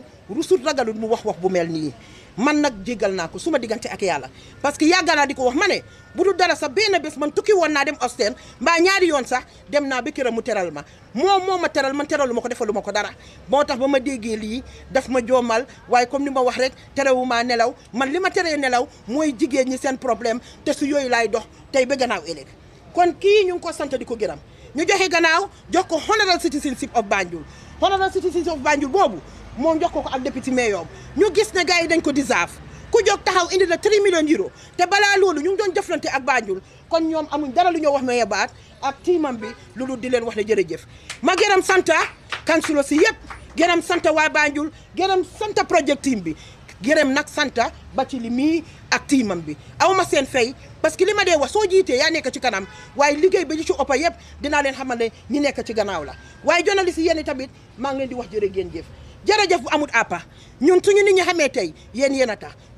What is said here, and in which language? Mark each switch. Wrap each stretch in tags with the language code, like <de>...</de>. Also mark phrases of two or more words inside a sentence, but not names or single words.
<wo>rusut ragalut mu wax bu mel nii man nag jégal naa ko suma diggante ak yàlla</wo> <fr>parce que</fr> <wo>yàgg naa di ko wax ma ne bu dul dara sax benn bés man tukki woon naa dem Austin mbaa ñaari yoon sax dem naa ba këram mu teral ma moo ma teral man teralu ma ko defalu ma ko dara moo tax ba ma déggee lii daf ma joomal waaye comme ni ma wax rek terewuma nelaw man li ma teree nelaw mooy jigéen ñi seen problème te su yooyu laay dox tey ba gannaaw ëllëg kon kii ñu ngi ko sant di ko gërëm ñu joxe gannaaw jox ko</wo> <en>honorable citizenship of Banjul honorable citizenship of Banjul</en> <wo>boobu moom jox ko ak député mayor ñu gis ne gars yi dañ ko deserve ku jóg taxaw indi la 3 millions euro te balaa loolu ñu ngi doon jëflante ak Banjul kon ñoom amuñ dara lu ñoo wax mayor baat ak tiimam bi loolu di leen wax ne jërëjëf ma gërëm santa kansulo si yëpp gërëm santa waa Banjul gërëm santa</wo> <en>project team</en> <wo>bi gërëm nag santa ba ci li mii ak tiimam bi awma seen fay</wo> <fr>parce que</fr> <wo>li ma dee wax soo jiitee yaa nekk ci kanam waaye liggéey ba ci ëppa yëpp dinaa leen xamal ne ñi nekk ci gannaaw la waaye journaliste yi yéen tamit maa ngi leen di wax jërë ngeen jëf jërëjëf bu amul àppa ñun suñu nit ñi xamee tey yéen a tax bu</wo>